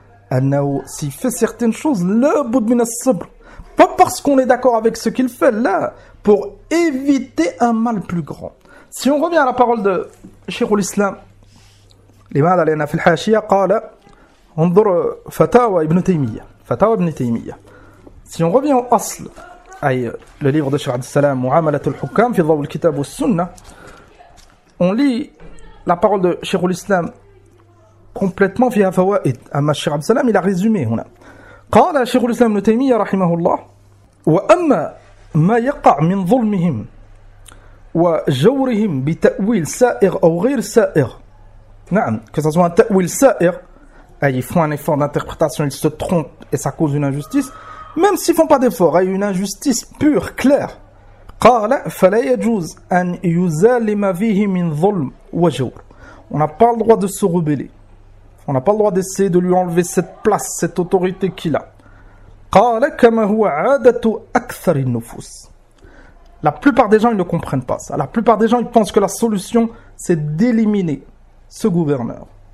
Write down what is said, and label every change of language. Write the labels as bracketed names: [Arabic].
[French] Annahu s'il fait certaines choses, [Arabic] la bud min as-sabr. [French] Pas parce qu'on est d'accord avec ce qu'il fait là, pour éviter un mal plus grand. Si on revient à la parole de [Arabic] Cheikh al-Islam, لماذا لأن في الحاشية قال انظر فتاوى ابن تيمية فتاوى ابن تيمية. [French] Si on revient au أصل, أي le livre de Cheikh al-Islam [Arabic] معاملة الحكام في ضوء الكتاب والسنة, [French] on lit la parole de Cheikh al-Islam complètement [Arabic] فيها فوائد. [French] أما Cheikh al-Islam il a résumé هنا. [Arabic] قال شيخ الإسلام ابن تيمية رحمه الله وأما ما يقع من ظلمهم وجورهم بتأويل سائغ أو غير سائغ. نعم كساسوا تأويل سائغ أي يفعلون [French] un effort d'interprétation, ils se trompent et ça cause une injustice, même s'ils font pas d'effort, أي une injustice pure claire. [Arabic] قال فلا يجوز أن يزالم فيه من ظلم وجور. [French] On n'a pas le droit de se rebeller. On n'a pas le droit d'essayer de lui enlever cette place, cette autorité qu'il a. [Arabic] قَالَ كَمَا هُوَ عَادَةُ أَكْثَرِ النُّفُسِ. [French] La plupart des gens, ils ne comprennent pas ça. La plupart des gens, ils pensent que la solution, c'est d'éliminer ce gouverneur.